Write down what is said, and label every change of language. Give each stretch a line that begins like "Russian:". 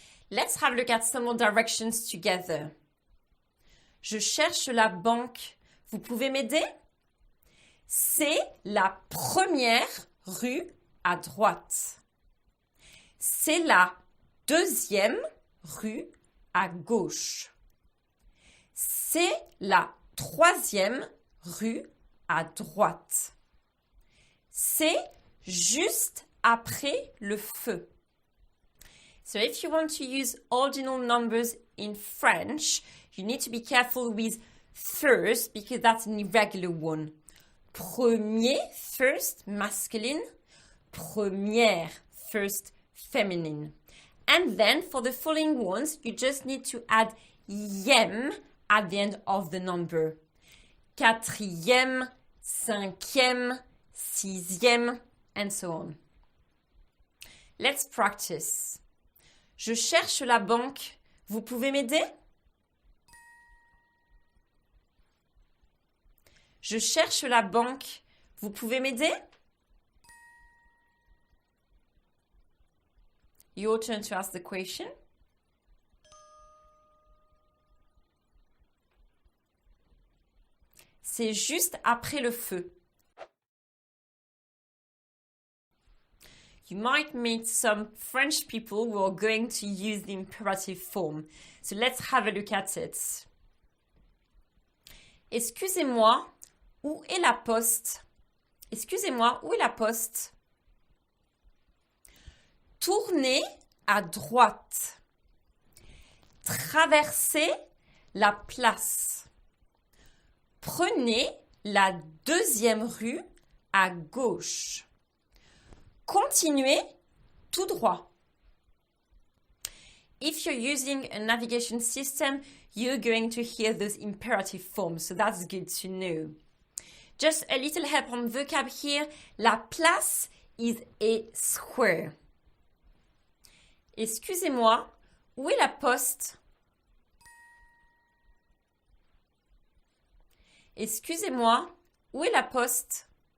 English: Let's have a look at some more directions together.
French: Je cherche la banque. Vous pouvez m'aider? C'est la première rue à droite. C'est la deuxième rue à gauche. C'est la troisième rue à droite. C'est juste après le feu.
English: So if you want to use ordinal numbers in French, you need to be careful with first because that's an irregular one. Premier, first, masculine. Première, first, feminine. And then for the following ones, you just need to add yem at the end of the number.
French: Quatrième, cinquième, sixième, and so on. Let's practice. Je cherche la banque. Vous pouvez m'aider? Je cherche la banque. Vous pouvez m'aider?
English: Your turn to ask the question.
French: C'est juste après le feu.
English: You might meet some French people who are going to use the imperative form. So let's have a look at it.
French: Excusez-moi, où est la poste? Excusez-moi, où est la poste? Tournez à droite. Traversez la place. Prenez la deuxième rue à gauche. Continuez tout droit.
English: If you're using a navigation system, you're going to hear those imperative forms, so that's good to know. Just a little help on vocab here. La place is a square.
French: Excusez-moi, où est la poste? Excusez-moi, où est la poste?